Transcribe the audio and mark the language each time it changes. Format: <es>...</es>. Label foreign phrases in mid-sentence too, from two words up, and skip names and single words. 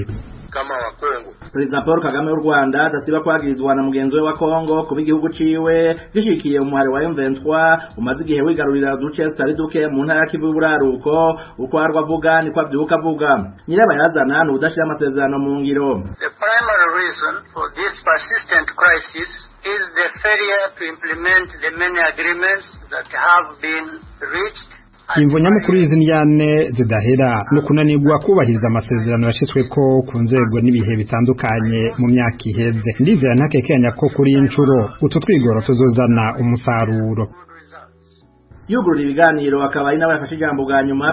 <rn>Kama wa Kongo President Paul Kagame w'u Rwanda adasiba kwagirizwa na mugenzi we wa Kongo kuba igihugu ciwe gishikiye umuhari wa M23 umaze igihe wigarurira duce tutari duke mu ntara y'Kivu y'Uburaruko. Uko arwavuga niko avyuka avuga. Nyirabayazana n'udashira amasezerano mu ngiro.</rn> <en>The primary reason for this persistent crisis is the failure to implement the many agreements that have been reached.</en> <rn>Imvo nyamukuru y'izindyane zidahera no kunanirwa kubahiriza amasezerano yashitsweko ku nzego n'ibihe bitandukanye mu myaka iheze. Ndizera ntakekenya ko kuri incuro utu twigoro tuzozana umusaruro. Yugurura ibiganiro akaba ari nawe yafashe ijambo bwa nyuma.</rn>